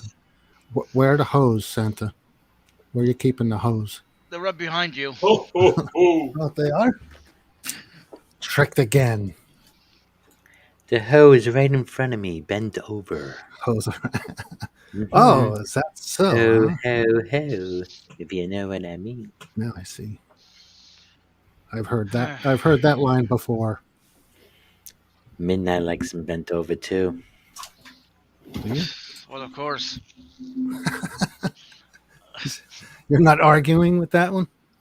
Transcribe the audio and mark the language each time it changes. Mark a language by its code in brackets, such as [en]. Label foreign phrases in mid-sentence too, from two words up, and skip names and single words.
[en] Where are the hose, Santa? Where are you keeping the hose? They're right behind you. Oh, they are? Tricked again. The hose right in front of me. Bent over. Hose. Mhm. Oh, is that so? Ho, Huh? ho. If you know what I mean. Now I see. I've heard that. I've heard that line before. Midnight likes them bent over too. Do you? Well, of course. You're not arguing with that one?